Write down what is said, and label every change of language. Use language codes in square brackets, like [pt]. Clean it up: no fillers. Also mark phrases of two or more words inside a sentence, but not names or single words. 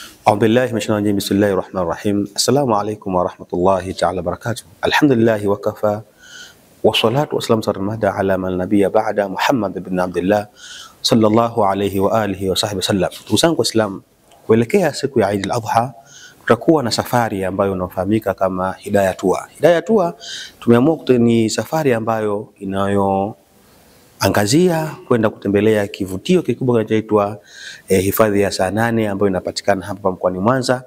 [ar] أعوذ بالله من الشيطان الرجيم. بسم الله الرحمن الرحيم. السلام عليكم ورحمة الله تعالى وبركاته. الحمد لله وكفى والصلاة والسلام على من نبي بعد محمد بن عبد الله صلى الله عليه وآله وصحبه وسلم. [sw] Tusangu Islam, kuelekea siku ya Eid al-Adha tutakuwa na safari ambayo inafahamika kama Hidayah Tour. Hidayah Tour tumeamua ni safari ambayo inayoangazia kwenda kutembelea kivutio kikubwa kinachoitwa hifadhi ya Saanane ambayo inapatikana hapa mkoani Mwanza.